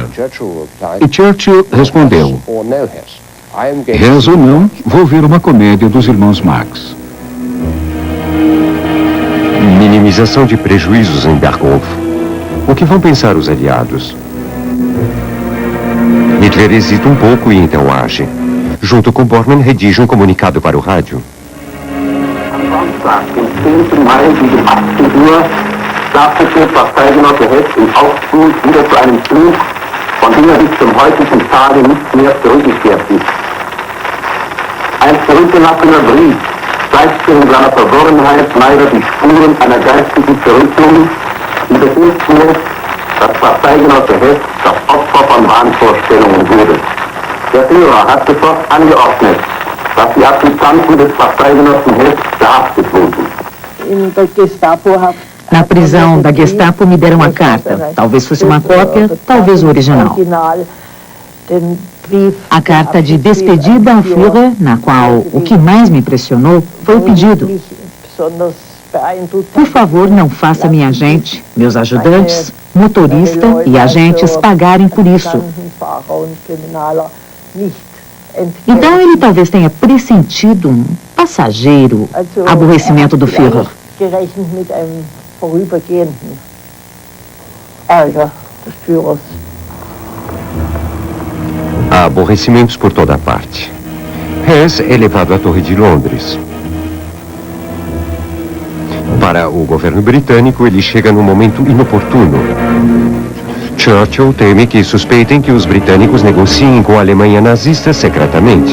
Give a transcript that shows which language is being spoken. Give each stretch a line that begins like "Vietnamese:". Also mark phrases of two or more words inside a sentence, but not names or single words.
Portuguese: E Churchill respondeu: Hess ou não, vou ver uma comédia dos irmãos Marx. Minimização de prejuízos em Berghof. O que vão pensar os aliados? Hitler hesita um pouco e então age. Junto com Bormann, redige um comunicado para o rádio.
German: Am Samstag, den 10. Mai gegen 18 Uhr, startete Parteigenosse Hess in Augsburg wieder zu einem Flug, von dem bis zum heutigen Tage nicht mehr zurückgekehrt ist. Ein zurückgelassener Brief zeigte in seiner Verworrenheit leider die Spuren einer geistigen Zerrüttung, die befürchten lässt, dass Parteigenosse Hess das Opfer von Wahnvorstellungen wurde. Der Führer hat sofort angeordnet, dass die Adjutanten des Parteigenossen Hess verhaftet wurden.
Portuguese: Na prisão da Gestapo me deram a carta. Talvez fosse uma cópia, talvez o original. A carta de despedida ao Führer, na qual o que mais me impressionou foi o pedido: por favor, não faça minha gente, meus ajudantes, motorista e agentes pagarem por isso. Então ele talvez tenha pressentido um passageiro aborrecimento do Führer.
German: Gerechnet mit einem vorübergehenden Ärger des Führers.
Portuguese: Há aborrecimentos por toda parte. Hess é levado à Torre de Londres. Para o governo britânico, ele chega num momento inoportuno. Churchill teme que suspeitem que os britânicos negociem com a Alemanha nazista secretamente.